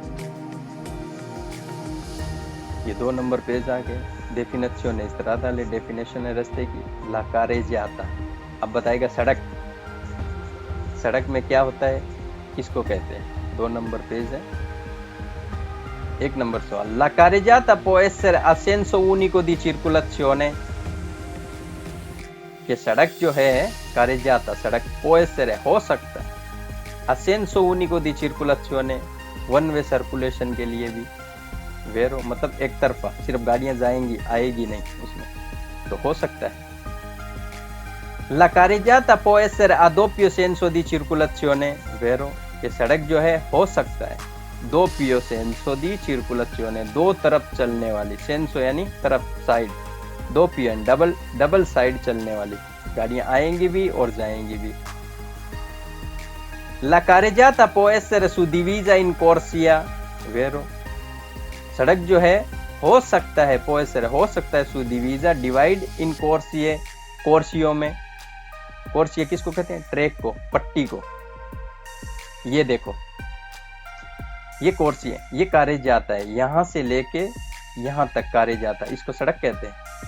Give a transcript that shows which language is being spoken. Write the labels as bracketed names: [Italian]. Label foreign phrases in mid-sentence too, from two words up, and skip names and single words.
[Hindi] ये 2 नंबर पेज आ गए। डेफिनेशन इस तरह डाले, डेफिनेशन है रास्ते की। [Italian] la carreggiata, [Hindi] अब बताएगा सड़क। सड़क में क्या होता है, किसको कहते हैं। 2 नंबर पेज है। 1 नंबर सवाल, [Italian] la carreggiata può essere a senso unico di circolazione, [Hindi] कि सड़क जो है carreggiata सड़क [Italian] può essere [Hindi] हो सकता है [Italian] a senso unico di circolazione, [English] one way circulation [Hindi] के लिए भी, वेरो मतलब एक तरफा, सिर्फ गाड़ियां जाएंगी आएगी नहीं उसमें, तो हो सकता है। [Italian] la carreggiata può essere a doppio senso di circolazione, [Hindi] वेरो कि सड़क जो है हो सकता है [Italian] doppio senso di circolazione, [Hindi] 2 तरफ चलने वाली, सेंसो यानी तरफ, साइड, दोपियो डबल साइड चलने वाली, गाड़ियां आएंगी भी और जाएंगी भी। [Italian] La carreggiata può essere suddivisa in corsia, vero, [Hindi] सड़क जो है हो सकता है, [Italian] può essere [Hindi] हो सकता है, suddivisa डिवाइड [Italian] in corsie, [Hindi] कोर्सियों में। कोर्सिया किसको कहते हैं, ट्रैक को, पट्टी को। ये देखो ये कोर्सी है, ये carreggiata है, यहां से लेके यहां तक carreggiata, इसको सड़क कहते हैं।